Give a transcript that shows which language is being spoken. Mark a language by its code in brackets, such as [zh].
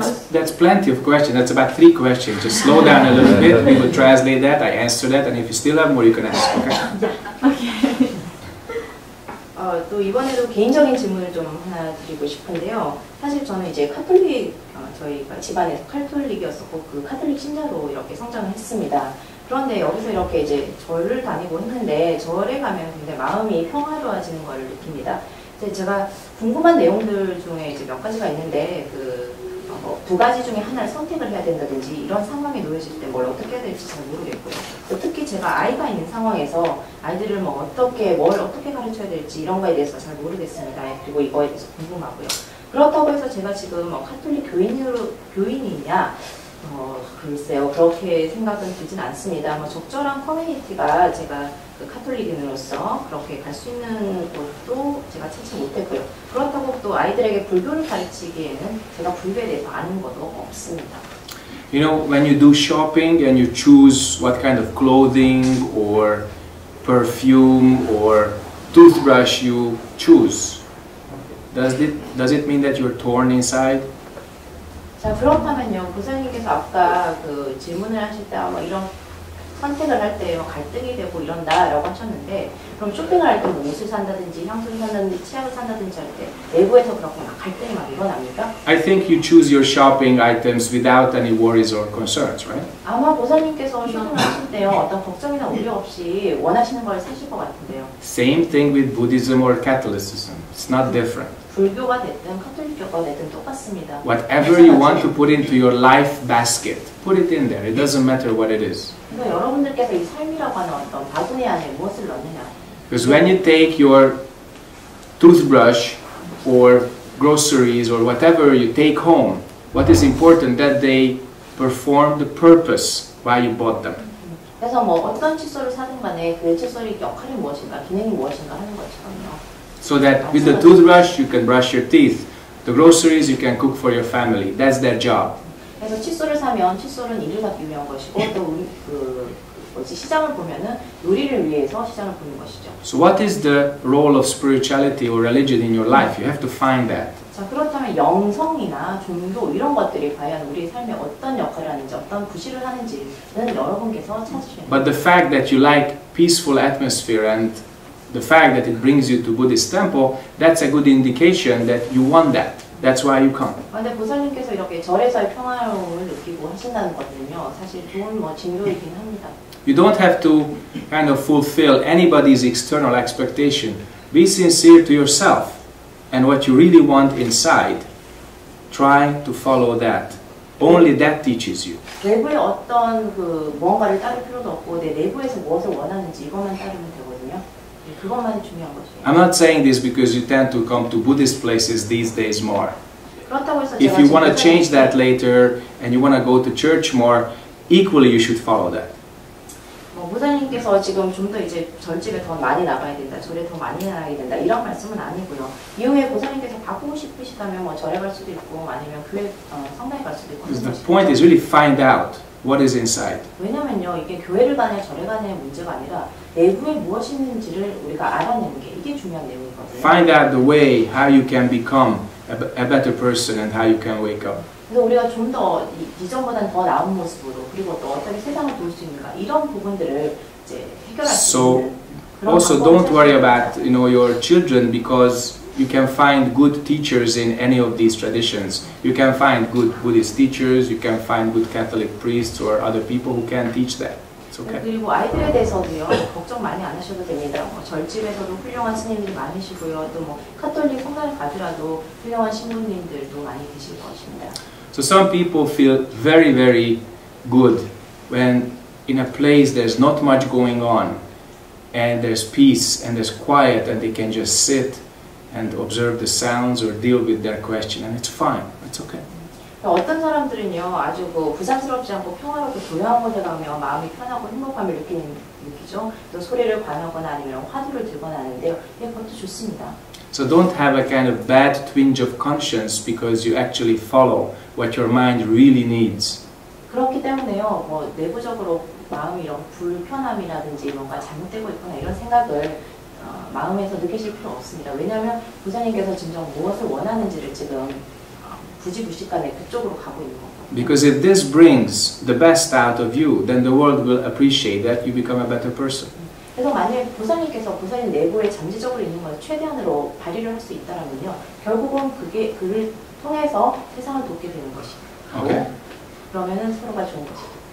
[en] that's plenty of questions. That's about 3 questions. Just slow down a little bit. We will translate that. I answer that, and if you still have more, you can ask. Okay. [ko] 또 이번에도 개인적인 질문을 좀 하나 드리고 싶은데요. 사실 저는 이제 카톨릭, 저희가 집안에서 카톨릭이었었고 그 카톨릭 신자로 이렇게 성장을 했습니다. 그런데 여기서 이렇게 이제 절을 다니고 했는데 절에 가면 굉장히 마음이 평화로워지는 걸 느낍니다. 제가 궁금한 내용들 중에 이제 몇 가지가 있는데 뭐 두 가지 중에 하나를 선택을 해야 된다든지 이런 상황에 놓여질 때 뭘 어떻게 해야 될지 잘 모르겠고요. 특히 제가 아이가 있는 상황에서 아이들을 뭐 뭘 어떻게 가르쳐야 될지 이런 거에 대해서 잘 모르겠습니다. 그리고 이거에 대해서 궁금하고요. 그렇다고 해서 제가 지금 카톨릭 교인이냐? 글쎄요, 그렇게 생각은 들진 않습니다. 적절한 커뮤니티가 제가 그 카톨릭인으로서 그렇게 갈 수 있는 곳도 제가 찾지 못했고요. 그렇다고 또 아이들에게 불교를 가르치기에는 제가 불교에 대해서 아는 것도 없습니다. [en] You know, when you do shopping and you choose what kind of clothing or perfume or toothbrush you choose, does it mean that you're torn inside? [ko] 자, 그렇다면요, 보살님께서 아까 그 질문을 하실 때 아마 이런 선택을 할 때 갈등이 되고 이런다라고 하셨는데, 그럼 쇼핑을 할 때 뭐 옷을 산다든지 향수를 산다든지 치약을 산다든지 할 때 내부에서 그렇게 막 갈등이 막 일어납니까? [en] I think you choose your shopping items without any worries or concerns, right? [ko] 아마 보살님께서 쇼핑을 하실 때요, 어떤 걱정이나 우려 없이 원하시는 걸 사실 것 같은데요. [en] Same thing with Buddhism or Catholicism. It's not different. [ko] 불교가 됐든 카톨릭교가 됐든 똑같습니다. [en] Whatever you want to put into your life basket, put it in there. It doesn't matter what it is. [ko] 그래서 여러분들께서 이 삶이라고 하는 어떤 바구니 안에 무엇을 넣느냐. [en] Because when you take your toothbrush or groceries or whatever you take home, what is important that they perform the purpose why you bought them. [ko] 그래서 뭐 어떤 칫솔을 사든 간에 그 칫솔의 역할이 무엇인가, 기능이 무엇인가 하는 것처럼요. [en] So that with the toothbrush you can brush your teeth. The groceries you can cook for your family. That's their job. [ko] 그래서 칫솔을 사면 칫솔은 일을 하기 위한 것이고 또 시장을 보면은 요리를 위해서 시장을 보는 것이죠. [en] So what is the role of spirituality or religion in your life? You have to find that. [ko] 자, 그렇다면 영성이나 종교 이런 것들이 과연 우리 삶에 어떤 역할을 하는지 어떤 부실을 하는지는 여러분께서 찾으셔야 돼요. [en] But the fact that you like peaceful atmosphere and the fact that it brings you to Buddhist temple, that's a good indication that you want that. That's why you come. [ko] 근데 보살님께서 이렇게 절에서의 평화로움을 느끼고 하신다는 것은요, 사실 좋은 징조이긴 합니다. [en] You don't have to kind of fulfill anybody's external expectation. Be sincere to yourself and what you really want inside. Try to follow that. Only that teaches you. [ko] 외부의 어떤 무언가를 따를 필요도 없고 내 내부에서 무엇을 원하는지 이것만 따르면 되거든요. 그것만이 중요한 것이에요. [en] I'm not saying this because you tend to come to Buddhist places these days more. [ko] 그렇다고 해서 [en] If you want to change that later and you want to go to church more, equally you should follow that. [ko] 보살님께서 지금 좀 더 이제 절집에 더 많이 나가야 된다, 절에 더 많이 나가야 된다 이런 말씀은 아니고요. 이후에 보살님께서 바꾸고 싶으시다면 뭐 절에 갈 수도 있고 아니면 교회 성당에 갈 수도 있고. [en] The point is really find out what is inside. [ko] 왜냐면요, 이게 교회를 가냐 절에 가냐의 문제가 아니라 내부에 무엇이 있는지를 우리가 알아내는 게 이게 중요한 내용이거든요. [en] Find out the way how you can become a better person and how you can wake up. [ko] 그래서 우리가 좀 더 이전보다는 더 나은 모습으로 그리고 또 어떻게 세상을 볼 수 있는가 이런 부분들을 이제 해결할 수 있는. [en] So also don't worry about your children because you can find good teachers in any of these traditions. You can find good Buddhist teachers. You can find good Catholic priests or other people who can teach that. It's okay. [ko] 그리고 아이들에 대해서도요 걱정 많이 안 하셔도 됩니다. 절집에서도 훌륭한 스님들이 많으시고요. 또 카톨릭 성당을 가더라도 훌륭한 신부님들도 많이 계실 것입니다. [en] So some people feel very, very good when in a place there's not much going on and there's peace and there's quiet and they can just sit and observe the sounds or deal with their question and it's fine, it's okay. [ko] 어떤 사람들은요 아주 부담스럽지 않고 평화롭고 조용한 곳에 가면 마음이 편하고 행복감을 느끼죠. 또 소리를 관하거나 아니면 화두를 들거나 하는데요. 그것도 좋습니다. [en] So don't have a kind of bad twinge of conscience because you actually follow what your mind really needs. [ko] 그렇기 때문에요. 내부적으로 마음이 이런 불편함이라든지 뭔가 잘못되고 있거나 이런 생각을 마음에서 느끼실 필요 없습니다. 왜냐하면 부처님께서 진정 무엇을 원하는지를 지금 부지불식간에 그쪽으로 가고 있는 거고. [en] Because if this brings the best out of you, then the world will appreciate that you become a better person. [ko] 그래서 만약에 보살님께서 보살님 내부에 잠재적으로 있는 것을 최대한으로 발휘를 할 수 있다면요, 결국은 그를 통해서 세상을 돕게 되는 것이고, [en] Okay. [ko] 그러면은 서로가 좋은 것이죠.